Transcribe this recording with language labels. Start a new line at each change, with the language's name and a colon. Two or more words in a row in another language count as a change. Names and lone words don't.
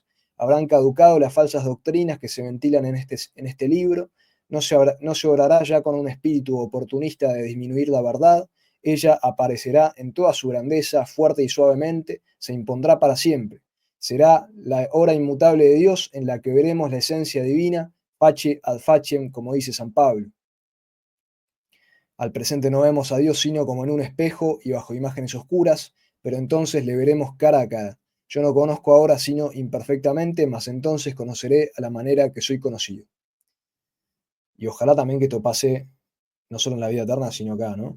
Spanish: Habrán caducado las falsas doctrinas que se ventilan en este libro, no se obrará ya con un espíritu oportunista de disminuir la verdad, ella aparecerá en toda su grandeza, fuerte y suavemente, se impondrá para siempre. Será la hora inmutable de Dios en la que veremos la esencia divina,
Latin: face ad faciem,
Spanish: como dice San Pablo. Al presente no vemos a Dios sino como en un espejo y bajo imágenes oscuras, pero entonces le veremos cara a cara. Yo no conozco ahora sino imperfectamente, mas entonces conoceré a la manera que soy conocido. Y ojalá también que esto pase no solo en la vida eterna, sino acá, ¿no?